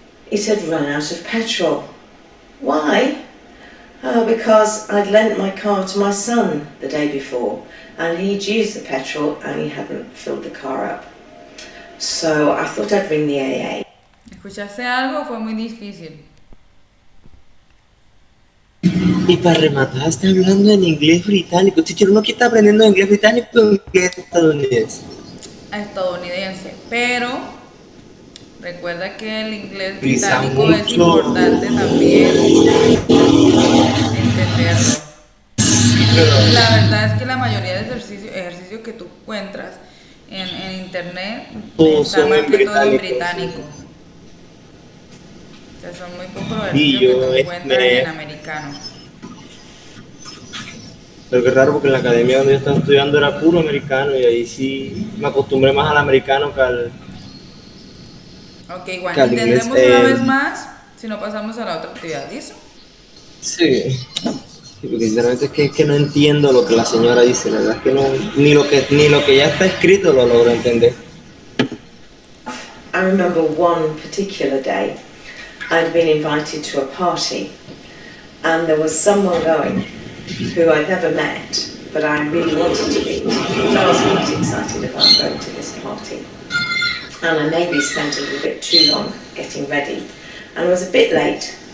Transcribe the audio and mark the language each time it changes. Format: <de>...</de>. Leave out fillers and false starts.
<en>It had run out of petrol. Why? Oh, because I'd lent my car to my son the day before, and he'd used the petrol and he hadn't filled the car up. So I thought I'd ring the AA.</en> <es>¿Escuchaste algo? Fue muy difícil. Y para rematar, está hablando en inglés británico. Teacher, uno que está aprendiendo inglés británico o inglés estadounidense. Estadounidense, pero recuerda que el inglés británico es importante también entenderlo. Y la verdad es que la mayoría de ejercicios que tú encuentras en internet está más que todo en británico. O sea, son muy pocos ejercicios que tú encuentras en americano. Pero qué raro porque en la academia donde yo estaba estudiando era puro americano y ahí sí me acostumbré más al americano que al... Ok, igual intentemos una vez más, si no pasamos a la otra actividad, ¿listo? Sí, porque sinceramente es que no entiendo lo que la señora dice, la verdad es que no, ni lo que ya está escrito lo logro entender.</es> <en>I remember one particular day I'd been invited to a party and there was someone going who I'd never met, but I really wanted to meet. So I was quite excited about going to this party. And I maybe spent a little bit too long getting ready. And I was a bit late</en>